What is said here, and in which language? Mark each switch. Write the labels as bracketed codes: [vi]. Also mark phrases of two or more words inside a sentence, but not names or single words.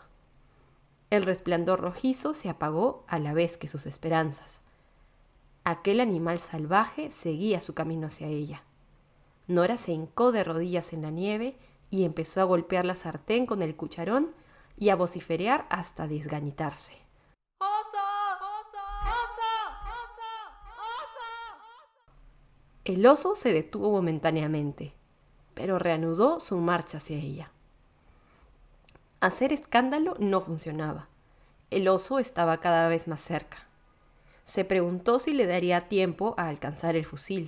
[es] El resplandor rojizo se apagó a la vez que sus esperanzas. Aquel animal salvaje seguía su camino hacia ella. Nora se hincó de rodillas en la nieve y empezó a golpear la sartén con el cucharón y a vociferar hasta desgañitarse. ¡Oso! ¡Oso! ¡Oso! ¡Oso! ¡Oso! El oso se detuvo momentáneamente, pero reanudó su marcha hacia ella. Hacer escándalo no funcionaba. El oso estaba cada vez más cerca. Se preguntó si le daría tiempo a alcanzar el fusil.